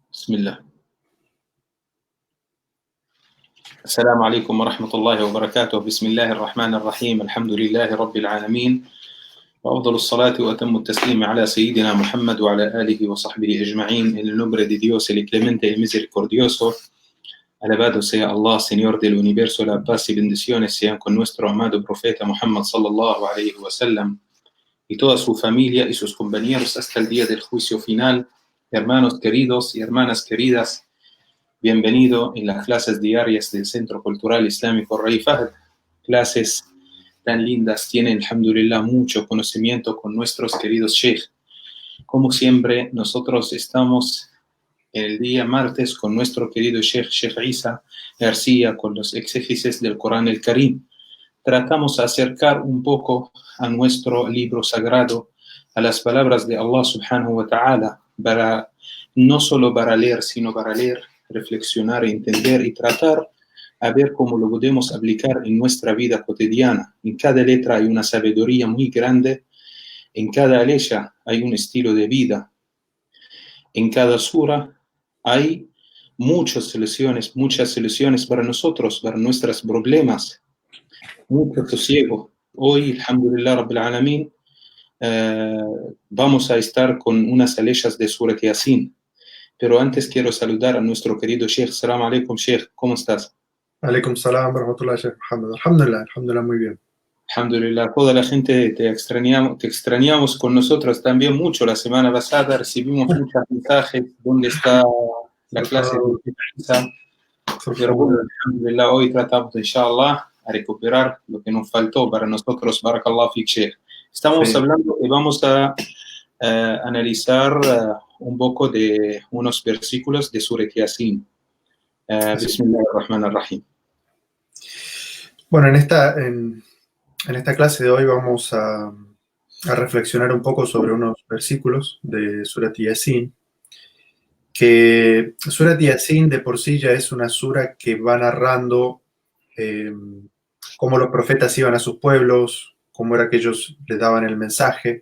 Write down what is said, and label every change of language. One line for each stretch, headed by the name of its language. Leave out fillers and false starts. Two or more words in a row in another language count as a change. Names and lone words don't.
Arabic: بسم الله. السلام عليكم ورحمة الله وبركاته. بسم الله الرحمن الرحيم. الحمد لله رب العالمين، وأفضل الصلاة وأتم التسليم على سيدنا Muhammad وعلى آله وصحبه أجمعين.
Spanish: En el nombre de Dios, el clemente y misericordioso. Alabado sea Allah, Señor del universo. La paz y bendiciones sean con nuestro amado profeta Muhammad
Arabic: صلى الله عليه وسلم
Spanish: y toda su familia y sus compañeros hasta el día del juicio final. Hermanos queridos y hermanas queridas, bienvenido en las clases diarias del Centro Cultural Islámico Rey Fahd. Clases tan lindas, tienen, alhamdulillah, mucho conocimiento con nuestros queridos sheikh. Como siempre, nosotros estamos el día martes con nuestro querido Sheikh Isa García, con los exégesis del Corán el Karim. Tratamos de acercar un poco a nuestro libro sagrado, a las palabras de Allah
Arabic: سبحانه وتعالى,
Spanish: no solo para leer, sino para leer, reflexionar, entender y tratar a ver cómo lo podemos aplicar en nuestra vida cotidiana. En cada letra hay una sabiduría muy grande, en cada letra hay un estilo de vida, en cada sura hay muchas soluciones para nosotros, para nuestros problemas, mucho sosiego. Hoy,
Arabic: الحمد لله رب العالمين,
Spanish: vamos a estar con unas aleyas de Surat Yasin. Pero antes quiero saludar a nuestro querido Sheikh.
Arabic: سلام عليكم، شيخ.
Spanish: ¿Cómo estás?
Arabic: عليكم السلام ورحمة الله، شيخ محمد.
Spanish: Alhamdulillah, muy bien. Alhamdulillah. Toda la gente te extrañamos con nosotros también mucho. La semana pasada recibimos muchos mensajes. ¿Dónde está la clase de defensa? Pero bueno, alhamdulillah,
Arabic: hoy tratamos, inshallah,
Spanish: a recuperar lo que nos faltó para nosotros.
Arabic: بارك الله فيك، شيخ.
Spanish: Estamos hablando y vamos a analizar un poco de unos versículos de Surat Yasin.
Arabic: بسم الله الرحمن الرحيم.
Spanish: Bueno, en esta clase de hoy vamos a reflexionar un poco sobre unos versículos de Surat Yasin, que Surat Yasin de por sí ya es una sura que va narrando cómo los profetas iban a sus pueblos, cómo era que ellos les daban el mensaje.